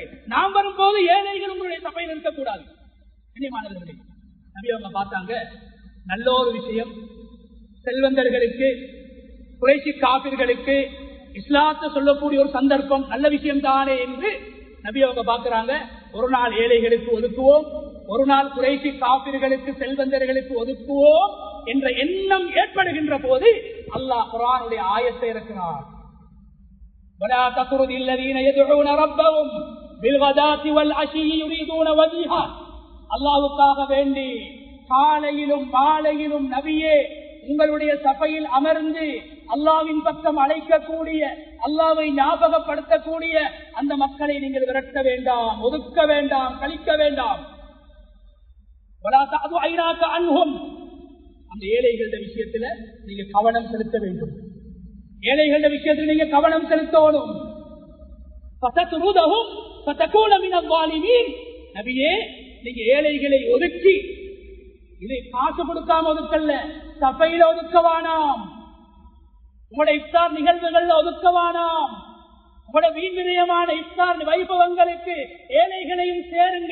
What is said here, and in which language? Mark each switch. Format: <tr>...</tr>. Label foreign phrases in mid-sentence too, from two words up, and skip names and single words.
<ta>நாம் வரும்போது ஏழைகள் உங்களுடைய சபையில் இருக்கக்கூடாது. கண்ணியமானவர்களே, நபி அவங்க பார்த்தாங்க, நல்ல ஒரு விஷயம், செல்வந்தர்களுக்கு, குறைஷி காபிர்களுக்கு இஸ்லாத்தை சொல்லக்கூடிய ஒரு சந்தர்ப்பம், நல்ல விஷயம் தானே என்று நபி அவங்க பார்க்கிறாங்க. ஒரு நாள் ஏழைகளுக்கு ஒதுக்குவோம், ஒரு நாள் குறைஷி காபிர்களுக்கு, செல்வந்தர்களுக்கு ஒதுக்குவோம் என்ற எண்ணம் ஏற்படுகின்ற போது அல்லாஹ் குர்ஆனுடைய ஆயத்தை இறக்கினார்.</ta> <ar>وَلَا تَطْرُدِ الَّذِينَ يَدْعُونَ رَبَّهُمْ بِالْغَدَاةِ وَالْعَشِيِّ يُرِيدُونَ وَجْهَهُ.</ar> <ta>அல்லாஹ்வுக்காக வேண்டி காலையிலும் மாலையிலும் நபியே உங்களுடைய சபையில் அமர்ந்து அல்லாஹ்வின் பக்கம் அழைக்கக்கூடிய, அல்லாஹ்வை ஞாபகப்படுத்தக்கூடிய அந்த மக்களை நீங்கள் விரட்ட வேண்டாம், ஒதுக்க வேண்டாம், கழிக்க வேண்டாம்.</ta> <ar>وَلَا تَعْدُ عَيْنَاكَ عَنْهُمْ.</ar> <ta>அந்த ஏழைகளுடைய விஷயத்துல நீங்க கவனம் செலுத்த வேண்டும். ஏழைகளுடைய விஷயத்தில் நீங்க கவனம் செலுத்தணும்.</ta> <ar>فَتَطْرُدَهُمْ فَتَكُونَ مِنَ الظَّالِمِينَ.</ar> <ta>நபியே, நீங்க ஏழைகளை ஒதுக்கி, இதை காசு கொடுக்காம ஒதுக்கல்ல, சபையில ஒதுக்கவானாம், உங்களுடைய இஃப்தார் நிகழ்வுகள்ல ஒதுக்கவானாம், உங்களுடைய வீண்விரயமான இஃப்தார் வைபவங்களுக்கு ஏழைகளையும் சேருங்க.</ta>